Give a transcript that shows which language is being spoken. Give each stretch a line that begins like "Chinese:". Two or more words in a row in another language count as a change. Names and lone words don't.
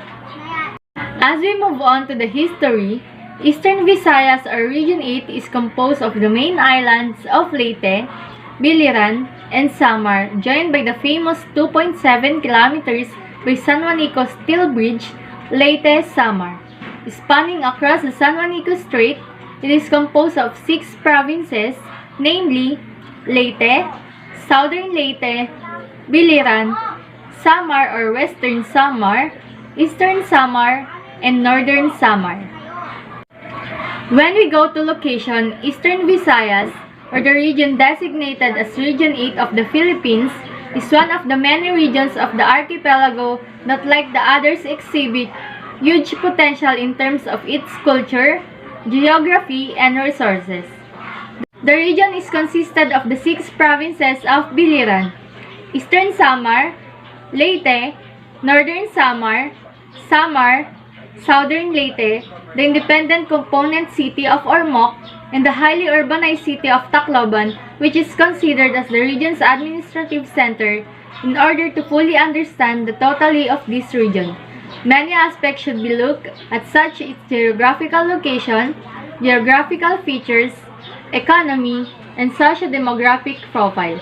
English: As we move on to the history, Eastern Visayas or Region 8 is composed of the main islands of Leyte, Biliran, and Samar, joined by the famous 2.7 kilometers by San Juanico Steel Bridge, Leyte-Samar. Spanning across the San Juanico Strait, it is composed of 6 provinces, namely Leyte, Southern Leyte, Biliran, Samar or Western Samar, Eastern Samar, and Northern Samar. When we go to location, Eastern Visayas, or the region designated as Region 8 of the Philippines, is one of the many regions of the archipelago that, like the others, exhibit huge potential in terms of its culture, geography, and resources. The region is consisted of the 6 provinces of Biliran, Eastern Samar, Leyte, Northern Samar, Samar, Southern Leyte, the independent component city of Ormoc, and the highly urbanized city of Tacloban, which is considered as the region's administrative center. In order to fully understand the totality of this region, many aspects should be looked at, such as its geographical location, geographical features, economy, and socio-demographic profile.